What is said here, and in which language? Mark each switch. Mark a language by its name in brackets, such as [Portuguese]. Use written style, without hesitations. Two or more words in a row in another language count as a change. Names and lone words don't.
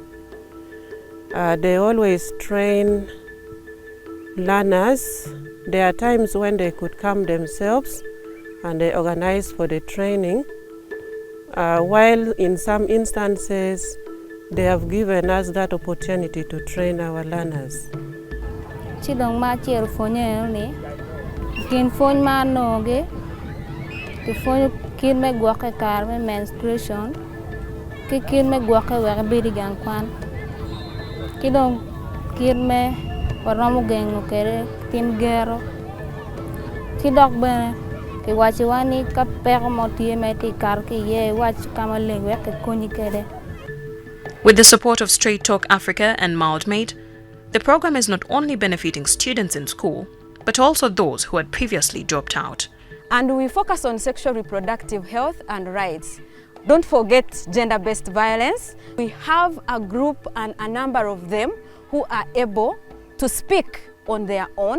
[English] They always train learners. There are times when they could come themselves and they organize for the training, while in some instances they have given us that opportunity to train our learners. [Acoli] Chidong ma chier fonye ni kin fony ma noge ki fony kin me gwoke kar me menstruation ki kin me gwoke wek bidi gan kwan kidong kin me waramu gengo kere tim gero kidok bene ki wachi wani ka pego motie me ti kar ki ye wach kama leg wek konyi kede. [English] With the support of Straight Talk Africa and Mildmade, the program is not only benefiting students in school, but also those who had previously dropped out. And we focus on sexual reproductive health and rights. Don't forget gender-based violence. We have a group and a number of them who are able to speak on their own.